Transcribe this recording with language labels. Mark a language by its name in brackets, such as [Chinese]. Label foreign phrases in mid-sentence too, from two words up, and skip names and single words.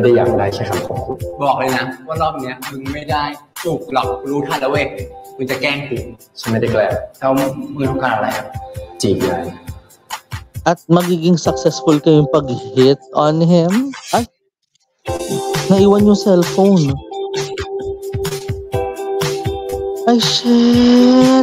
[Thai] ฉันบอกแล้วใช่ไหมกูไม่ได้อยากได้แค่คำขอบคุณ บอกเลยนะว่ารอบเนี้ยมึงไม่ได้จูบกูหรอกกูรู้ทันแล้วเว้ยมึงจะแกล้งกู ฉันไม่ได้แกล้ง แล้วมึงต้องการอะไรครับ จีบยาย [Filipino] At magiging successful kayong pag- [English] hit on him. [Filipino] Ay, naiwan yung cellphone. Ay, shit.